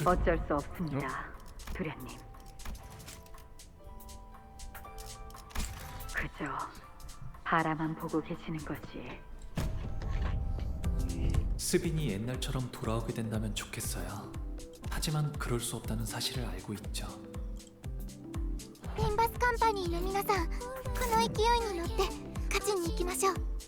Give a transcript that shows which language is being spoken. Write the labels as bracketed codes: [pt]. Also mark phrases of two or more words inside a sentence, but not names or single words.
[ko] 어쩔 수 없습니다, 도련님. 그저 바라만 보고 계시는 거지. 스빈이 옛날처럼 돌아오게 된다면 좋겠어요. 하지만 그럴 수 없다는 사실을 알고 있죠. [ja] ペンバスカンパニーの皆さん、この勢いに乗って勝ちに行きましょう。